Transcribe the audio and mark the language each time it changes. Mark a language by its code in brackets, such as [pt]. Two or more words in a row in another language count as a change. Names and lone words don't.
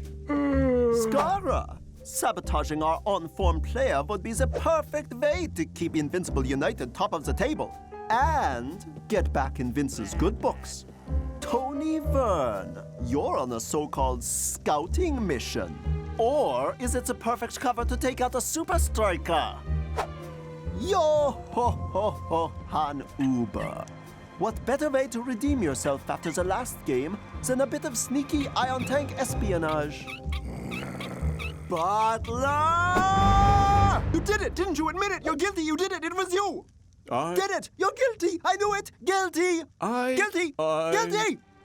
[en] Skarra, sabotaging our on-form player would be the perfect way to keep Invincible United top of the table and get back in Vince's good books. Toni Vern, you're on a so-called scouting mission. Or is it the perfect cover to take out a Supa Strikas? Yo-ho-ho-ho, Johann Uber. What better way to redeem yourself after the last game than a bit of sneaky ion tank espionage? Butler! You did it! Didn't you admit it? You're guilty! You did it! It was you! Did it! You're guilty! I knew it! Guilty! Guilty! Guilty!